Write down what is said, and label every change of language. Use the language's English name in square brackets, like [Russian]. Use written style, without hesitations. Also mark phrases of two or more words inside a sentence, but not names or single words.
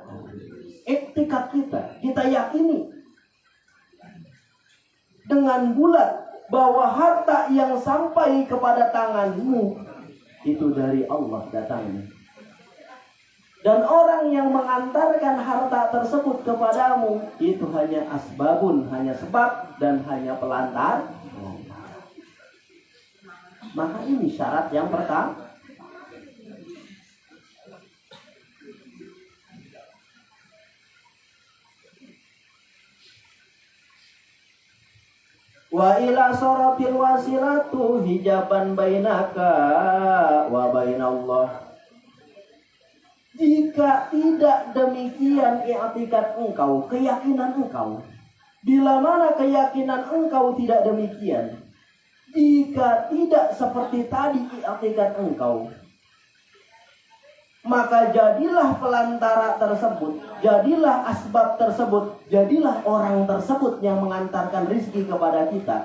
[Indonesian] Iktikad kita yakini dengan bulat bahwa harta yang sampai kepada tanganmu itu dari Allah datangnya. Dan orang yang mengantarkan harta tersebut kepadamu itu hanya asbabun, hanya sebab dan hanya pelantar. Maka ini syarat yang pertama. [Arabic] وإلا صارت الوسيلة حجابا بينك وبين الله. [Indonesian] Jika tidak demikian i'tikad engkau, keyakinan engkau, bila mana keyakinan engkau tidak demikian, jika tidak seperti tadi i'tikad engkau, maka jadilah pelantara tersebut, jadilah asbab tersebut, jadilah orang tersebut yang mengantarkan rizki kepada kita.